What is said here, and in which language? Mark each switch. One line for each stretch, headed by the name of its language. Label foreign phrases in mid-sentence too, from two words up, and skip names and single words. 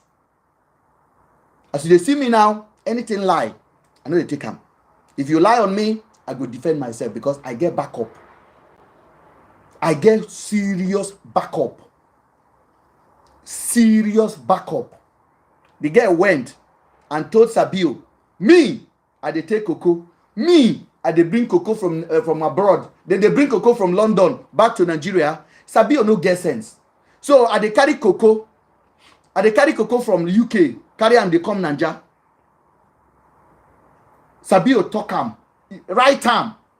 Nigerian Pidgin: As you see me now, anything lie, I know they take them. If you lie on me, I go defend myself because I get backup. I get serious backup. Serious backup. The girl went and told Sabio, me, I dey take cocoa. Me, I dey bring cocoa from abroad. Then they bring cocoa from London back to Nigeria. Sabio no get sense. So I dey carry cocoa. From UK. Carry and they come Nigeria. Sabio talk am. Right am.